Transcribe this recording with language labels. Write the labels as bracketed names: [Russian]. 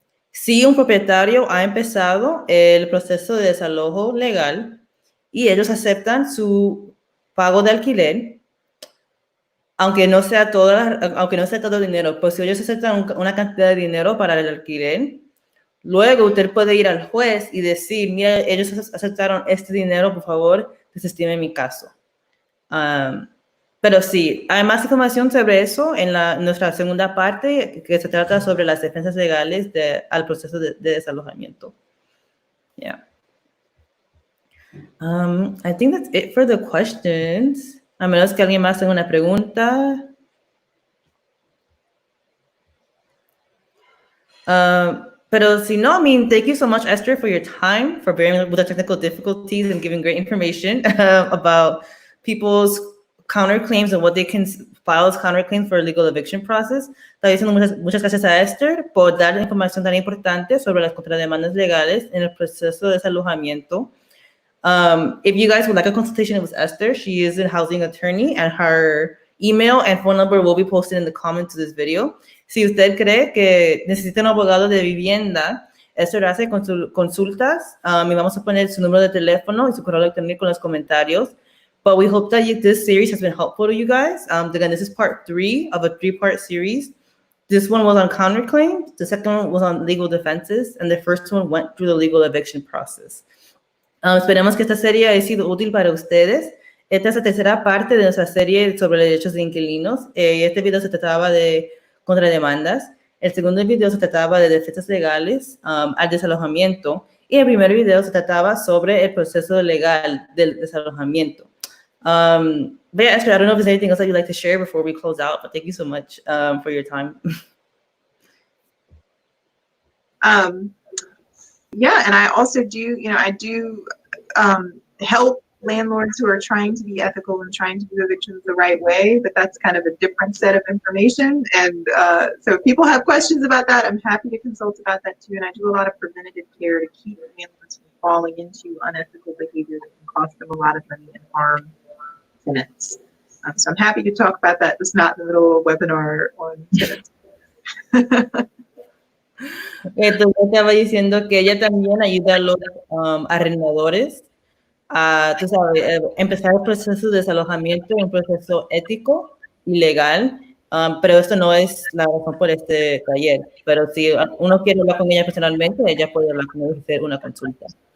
[Spanish] Si un propietario ha empezado el proceso de desalojo legal y ellos aceptan su pago de alquiler, aunque no sea todo el dinero, pues si ellos aceptan una cantidad de dinero para el alquiler, luego usted puede ir al juez y decir, mira, ellos aceptaron este dinero, por favor, desestime mi caso. Pero sí, hay más información sobre eso en nuestra segunda parte, que se trata sobre las defensas legales al proceso de desalojamiento. Yeah. [English] I think that's it for the questions. [Spanish] A menos que alguien más tenga una pregunta. Pero si no, [English] I mean, thank you so much, Esther, for your time, for bearing with the technical difficulties and giving great information about people's counterclaims and what they can file as counterclaims for a legal eviction process. [Spanish] También muchas gracias a Esther por dar información tan importante sobre las contrademandas legales en el proceso de desalojamiento. [English] If you guys would like a consultation with Esther, she is a housing attorney, and her email and phone number will be posted in the comments to this video. [Spanish] Si usted cree que necesita un abogado de vivienda, Esther hace consultas, y vamos a poner su número de teléfono y su correo electrónico en los comentarios. [English] But we hope that this series has been helpful to you guys. Again, this is part 3 of a 3-part series. This one was on counterclaims, the second one was on legal defenses, and the first one went through the legal eviction process. [Spanish] Esperemos que esta serie haya sido útil para ustedes. Esta es la tercera parte de nuestra serie sobre derechos de inquilinos. Este video se trataba de contrademandas. El segundo video se trataba de defensas legales al desalojamiento. Y el primer video se trataba sobre el proceso legal del desalojamiento. [English] But yeah, Esther, I don't know if there's anything else that you'd like to share before we close out, but thank you so much for your time. Yeah, and I also do, I do help landlords who are trying to be ethical and trying to do evictions the right way, but that's kind of a different set of information. And so if people have questions about that, I'm happy to consult about that too. And I do a lot of preventative care to keep landlords from falling into unethical behavior that can cost them a lot of money and harm tenants. So I'm happy to talk about that. It's not in the middle of a webinar on tenants. [Spanish] Entonces estaba diciendo que ella también ayuda a los arrendadores a, tú sabes, empezar el proceso de desalojamiento, un proceso ético y legal, pero esto no es la razón por este taller. Pero si uno quiere hablar con ella personalmente, ella puede hablar con ella y hacer una consulta.